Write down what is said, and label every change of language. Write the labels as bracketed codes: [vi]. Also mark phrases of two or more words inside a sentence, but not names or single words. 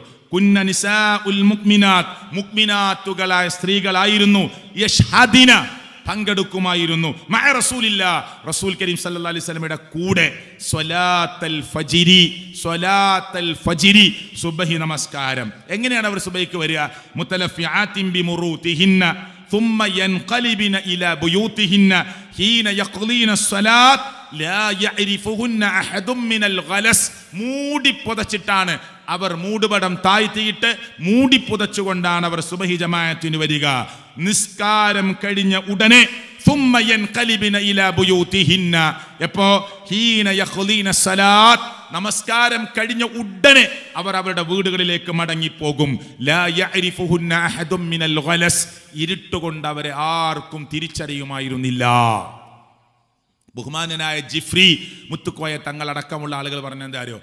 [ar] كن نساء المؤمنات, [ml] മുഅ്മിനാത്തുകളായ സ്ത്രീകളായിരുന്നു. യഷ്ഹദിന, പങ്കെടുക്കുമായിരുന്നു. [ar] مع رسول الله, [ml] റസൂൽ കരീം [ar] صلى الله عليه [ml] വസല്ലമയുടെ കൂടെ [ar] صلاة الفجر [ml] സുബ്ഹി നമസ്കാരം. എങ്ങനെയാണ് അവർ സുബ്ഹിക്ക് വരിക? [ar] متلفعات بمروطهن ثم ينقلبن إلى بيوتهن حين يقضين الصلاة لا يعرفهن أحد من الغلس. [ml] മൂടി പുതച്ചിട്ടാണ് അവർ, മൂടുപടം താഴ്ത്തിയിട്ട് മൂടി പുതച്ചുകൊണ്ടാണ് അവർ സുബഹി ജമാഅത്തിന് വരിക. നിസ്കാരം കഴിഞ്ഞ ഉടനെ [ar] ثم ينقلبن إلى بيوتهن, [ml] എപ്പോ? [ar] حين يقضين الصلاة, [ml] നമസ്കാരം കഴിഞ്ഞ ഉടനെ അവർ അവരുടെ വീടുകളിലേക്ക് മടങ്ങിപ്പോകും. [ar] لا يعرفهن أحد من الغلس, [ml] ഇരുട്ടുകൊണ്ട് അവരെ ആർക്കും തിരിച്ചറിയുമായിരുന്നില്ല. ബഹുമാനനായ ജിഫ്രി മുത്തുക്കോയ തങ്ങളടക്കമുള്ള ആളുകൾ പറഞ്ഞെന്താ അറിയോ?